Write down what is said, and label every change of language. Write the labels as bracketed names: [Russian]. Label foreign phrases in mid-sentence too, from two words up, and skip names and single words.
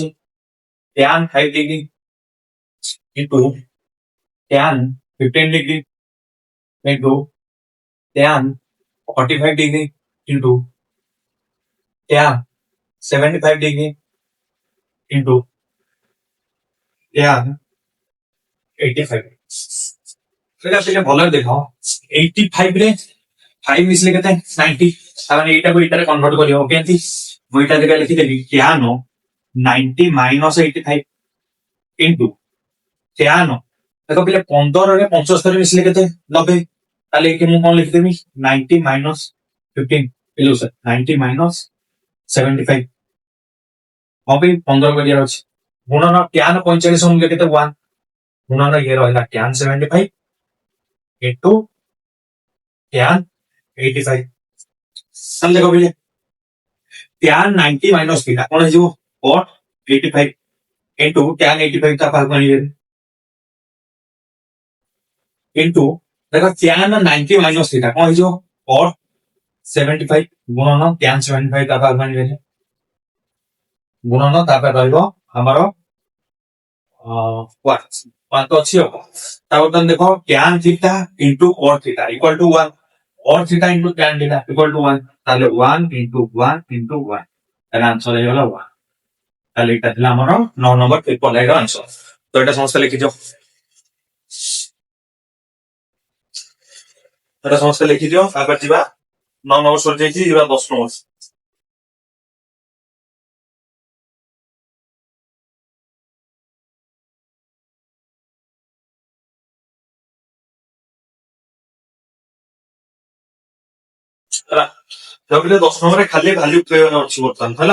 [English] tan 5 डिग्री into tan 15 डिग्री into tan 45 डिग्री into tan 75 डिग्री into tan 85। [Odia] ସେଇଟା ଟିକେ ଭଲରେ ଦେଖ। 85 ରେ 5 ମିଶିଲେ କେତେ? 90। ତାମାନେ ଏଇଟାକୁ ଏଇଟାରେ କନଭର୍ଟ କରିବ କେମିତି? ମୁଁ ଏଇଟା ଜାଗା ଲିଖିଦେଲି [English] tan 90 minus 85 into tan [Odia] ଦେଖ ପିଲେ 15 ରେ 75 ମିଶିଲେ କେତେ? 90। ତାହେଲେ ଏଇଠି ମୁଁ କଣ ଲିଖିଦେବି? 90 minus 15 ପିଲୁ ସର 90 minus 75 କଣ ପାଇଁ 15 କରିବାର ଅଛି। ଗୁଣନ tan 45 ମୂଲ୍ୟ କେତେ? 1 ଗୁଣନ ଇଏ ରହିଲା [English] tan 75 into tan 85। [Odia] ତାହେଲେ ଦେଖ ପିଲେ [English] tan 90 minus theta [Odia] କଣ ହେଇଯିବ? [English] cot 85 into tan 85 [Odia] ତା ପାଖକୁ ଆଣିବେ into ଦେଖ [English] tan 90 minus theta [Odia] କଣ ହେଇଯିବ? cot 75 ଗୁଣନ tan 75 ତା ପାଖକୁ ଆଣିବେ ଗୁଣନ ତାପରେ ରହିବ ଆମର 1 ତ ଅଛି ଆଉ। ତାପରେ ଦେଖ [English] tan theta into cot theta equal to 1 cot theta into tan theta equal to 1 [Odia] তাহলে 1 into 1 into 1 ତାହେଲେ ଆନ୍ସର ହେଇଗଲା 1। ତାହେଲେ ଏଇଟା ଥିଲା ଆମର 9 ନମ୍ବର ଟ୍ରିପଲ ଲାଇନ୍ ର ଆନ୍ସର। ତ ଏଇଟା ସମସ୍ତେ ଲେଖିଦିଅ। ଏଇଟା ସମସ୍ତେ ଲେଖିଦିଅ। ତାପରେ ଯିବା 9 ନମ୍ବର ସରିଯାଇଛି, ଯିବା 10 ନମ୍ବର। ହେଲା ଭାବିଲେ 10 ନମ୍ବରରେ ଖାଲି ଭାଲ୍ୟୁ ଅଛି ବର୍ତ୍ତମାନ ହେଲା।